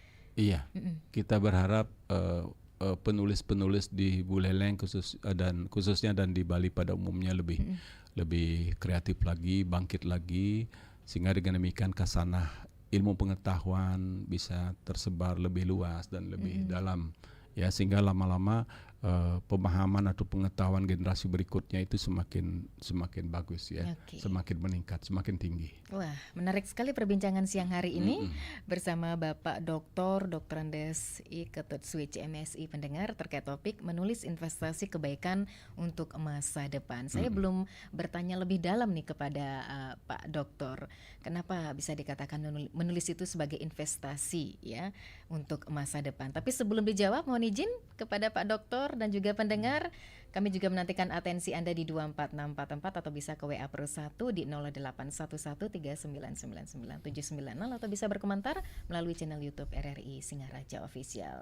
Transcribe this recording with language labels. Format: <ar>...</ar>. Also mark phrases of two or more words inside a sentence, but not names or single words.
<id>Iya, kita berharap penulis-penulis di Buleleng khususnya dan di Bali pada umumnya lebih kreatif lagi, bangkit lagi, sehingga dengan demikian kasanah ilmu pengetahuan bisa tersebar lebih luas dan lebih dalam, ya, sehingga lama-lama pemahaman atau pengetahuan generasi berikutnya itu semakin bagus ya, semakin meningkat, semakin tinggi. Wah, menarik sekali perbincangan siang hari ini bersama Bapak Dr. Andes I. Ketut Switch MSI pendengar terkait topik menulis investasi kebaikan untuk masa depan. Saya belum bertanya lebih dalam nih kepada Pak Doktor, kenapa bisa dikatakan menulis itu sebagai investasi ya untuk masa depan. Tapi sebelum dijawab, mohon izin kepada Pak Doktor dan juga pendengar, kami juga menantikan atensi Anda di 24644 atau bisa ke WA Pro 1 di 0811399979 atau bisa berkomentar melalui channel YouTube RRI Singaraja Official.</id>